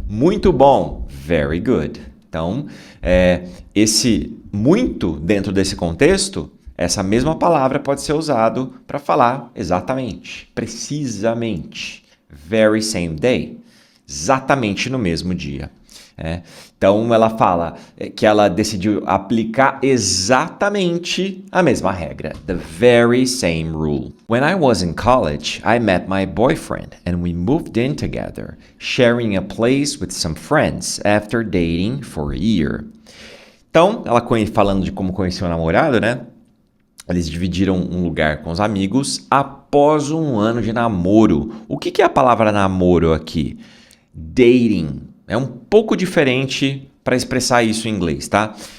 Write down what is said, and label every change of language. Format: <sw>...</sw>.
<pt>Muito bom,</pt> <en>very good.</en> <pt>Então, esse muito dentro desse contexto, essa mesma palavra pode ser usado para falar exatamente, precisamente.</pt> <en>Very same day.</en> <pt>Exatamente no mesmo dia. Então, ela fala que ela decidiu aplicar exatamente a mesma regra.</pt> <en>The very same rule. When I was in college, I met my boyfriend and we moved in together, sharing a place with some friends after dating for a year.</en> <pt>Então, ela falando de como conheceu o namorado, né? Eles dividiram um lugar com os amigos após um ano de namoro. O que é a palavra namoro aqui? Dating. É um pouco diferente para expressar isso em inglês, tá?</pt>